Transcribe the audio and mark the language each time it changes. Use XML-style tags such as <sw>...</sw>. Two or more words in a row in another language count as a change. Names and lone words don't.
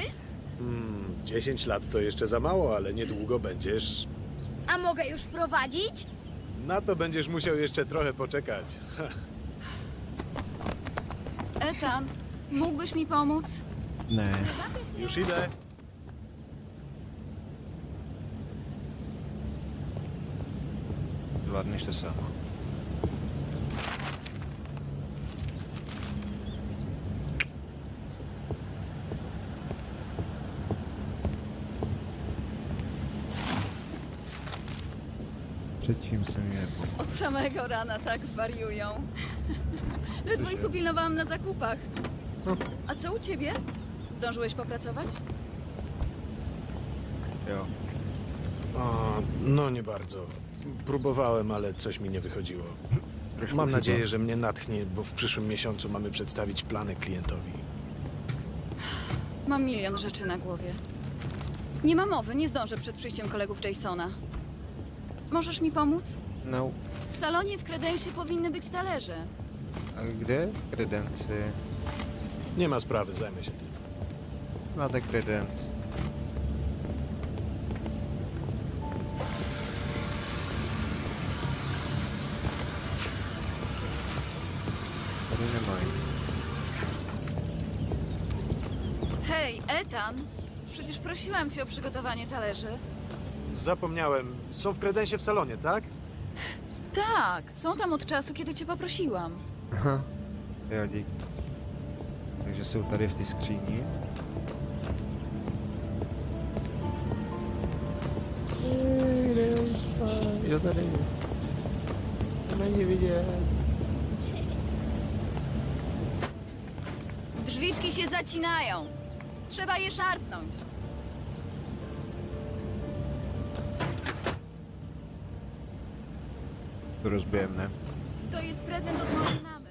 <pl>10 lat to jeszcze za mało, ale niedługo będziesz... A mogę już prowadzić? Na to będziesz musiał jeszcze trochę poczekać. Ethan, mógłbyś mi pomóc?</pl> <cs>Ne.</cs> <pl>Już idę.</pl> <cs>Zvládneš to sama. Předtím jsem je</cs> <pl>Od samego rana tak wariują. Ledwo ich upilnowałam na zakupach. A co u ciebie? Zdążyłeś popracować?</pl> <cs>Jo.</cs> <pl>No nie bardzo. Próbowałem, ale coś mi nie wychodziło.</pl> <cs>Trošku</cs> <pl>Mam chyba. nadzieję, że mnie natchnie, bo w przyszłym miesiącu mamy przedstawić plany klientowi. Mam milion rzeczy na głowie. Nie ma mowy, nie zdążę przed przyjściem kolegów Jasona. Możesz mi pomóc?</pl> <cs>No,</cs> <pl>W salonie w kredensie powinny być talerze.</pl> <cs>a kde? Kredenci.</cs> <pl>Nie ma sprawy, zajmę się tym.</pl> <cs>Máte kredenc. Tady nemají.</cs> <pl>Hej, Ethan! Przecież prosiłam cię o przygotowanie talerzy. Zapomniałem. Są w kredensie w salonie, tak? Tak, są tam od czasu, kiedy cię poprosiłam.</pl> <cs>Aha. Jo, dík. Takže jsou tady v té skříni. Jo, tady. To není vidět.</cs> <pl>Drzwiczki się zacinają. Trzeba je szarpnąć.</pl> <cs>To rozbijem, ne?</cs> <pl>To jest prezent od mojej mamy.</pl>